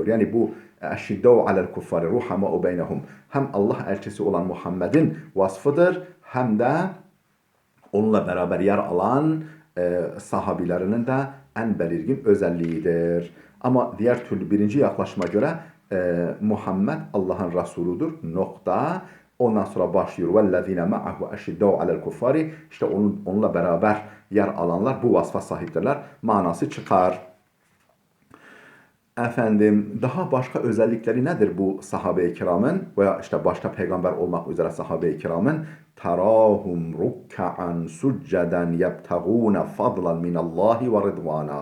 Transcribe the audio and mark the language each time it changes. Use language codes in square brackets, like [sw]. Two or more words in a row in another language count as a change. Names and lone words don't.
[tr] Yani bu [ar] أشداء على الكفار رحماء بينهم [tr] hem Allah elçisi olan Muhammed'in vasfıdır, hem de onunla beraber yer alan sahabilerinin de en belirgin özelliğidir. Ama diğer türlü birinci yaklaşıma göre Muhammed Allah'ın Resuludur. Nokta. Ondan sonra başlıyor. [ar] وَالَّذ۪ينَ مَعَهُ اَشِدَّوْ عَلَى الْكُفَّارِ. [tr] İşte onunla beraber yer alanlar bu vasfa sahiptirler manası çıkar. Efendim, daha başka özellikleri nedir bu sahabe-i kiramın veya işte başta peygamber olmak üzere sahabe-i kiramın? [ar] تراهم ركعا سجدا يبتغون فضلا من الله ورضوانا.